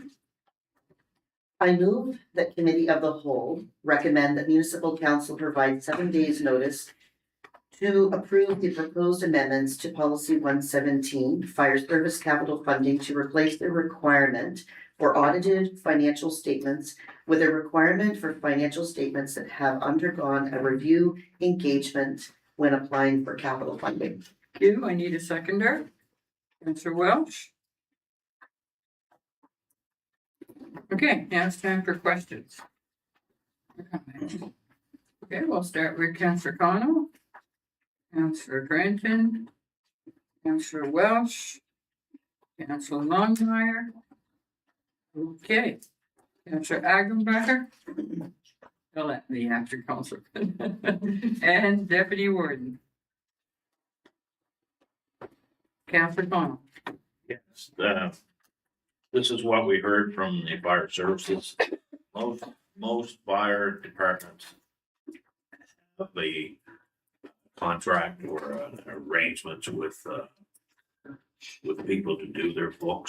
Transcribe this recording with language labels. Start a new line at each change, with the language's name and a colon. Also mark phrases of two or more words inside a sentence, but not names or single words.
English: I move that committee of the whole recommend that municipal council provide 7 days notice to approve the proposed amendments to policy 117, fire service capital funding, to replace the requirement for audited financial statements with a requirement for financial statements that have undergone a review engagement when applying for capital funding. Thank you. I need a seconder. Councillor Welch? Okay, now it's time for questions. Okay, we'll start with Councillor Connell, Councillor Granton, Councillor Welch, Councillor Longmire. Okay, Councillor Agenbacher. They'll let me after Councillor. And Deputy Warden. Councillor Connell. Yes, this is what we heard from the fire services. Most fire departments have a contract or arrangements with people to do their books.